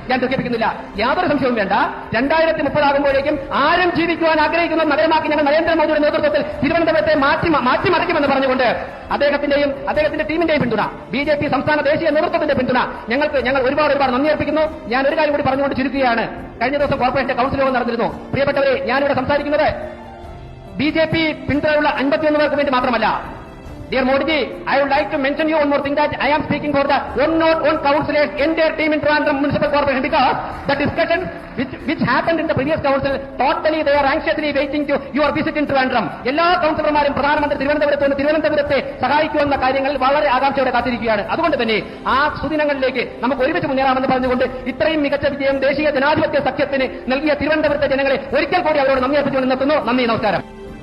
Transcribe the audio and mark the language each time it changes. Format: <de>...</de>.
<ml>ഞാൻ ദുഃഖിപ്പിക്കുന്നില്ല, യാതൊരു സംശയവും വേണ്ട. 2030 ആകുമ്പോഴേക്കും ആരും ജീവിക്കുവാൻ ആഗ്രഹിക്കുന്ന നഗരമാക്കി ഞങ്ങൾ നരേന്ദ്രമോദിയുടെ നേതൃത്വത്തിൽ തിരുവനന്തപുരത്തെ മാറ്റിമറിക്കുമെന്ന് പറഞ്ഞുകൊണ്ട് അദ്ദേഹത്തിന്റെ ടീമിന്റെയും പിന്തുണ, BJP സംസ്ഥാന ദേശീയ നേതൃത്വത്തിന്റെ പിന്തുണ ഞങ്ങൾ ഒരുപാട് നന്ദി അർപ്പിക്കുന്നു. ഞാൻ ഒരു കാര്യം കൂടി പറഞ്ഞുകൊണ്ട് ചുരുക്കുകയാണ്. കഴിഞ്ഞ ദിവസം കോർപ്പറേഷൻ കൌൺസിൽ യോഗം നടന്നിരുന്നു. പ്രിയപ്പെട്ടവരെ, ഞാനിവിടെ സംസാരിക്കുന്നത് BJP പിന്തുണയുള്ള 51 പേർക്ക് വേണ്ടി മാത്രമല്ല.</ml> <en>Dear Modi ji, I would like to mention you one more thing, that I am speaking for the 101 councillors, entire team in Trivandrum Municipal Corporation, because the discussion which happened in the previous council, totally they are anxiously waiting to your visit in Trivandrum.</en> <ml>എല്ലാ കൌൺസിലർമാരും പ്രധാനമന്ത്രി തിരുവനന്തപുരത്തെ സഹായിക്കുമെന്ന കാര്യങ്ങളിൽ വളരെ ആകാംക്ഷയോടെ കാത്തിരിക്കുകയാണ്. അതുകൊണ്ട് തന്നെ ആ സുദിനങ്ങളിലേക്ക് നമുക്ക് ഒരുമിച്ച് മുന്നേറാമെന്ന് പറഞ്ഞുകൊണ്ട് ഇത്രയും മികച്ച വിജയം ദേശീയ ജനാധിപത്യ സഖ്യത്തിന് നൽകിയ തിരുവനന്തപുരത്തെ ജനങ്ങളെ ഒരിക്കൽ കൂടി അവരോട് നന്ദി അർപ്പിച്ചുകൊണ്ട് നിർത്തുന്നു. നന്ദി, നമസ്കാരം.</ml>